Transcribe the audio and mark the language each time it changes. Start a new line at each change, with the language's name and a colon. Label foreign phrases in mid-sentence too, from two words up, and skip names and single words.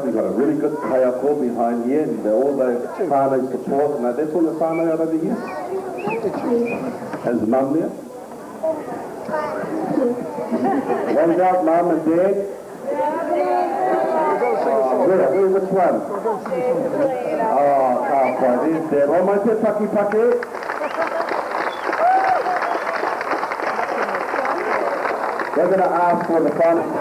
English: You've got a really good kayako behind here, and all the whānau support, and that's all the whānau out over here? Has mum there? What about mum and dad? Which one? Oh, can't quite. There's Dad. Oh, my
Māori: te paki paki.
English: We're going to ask for the final.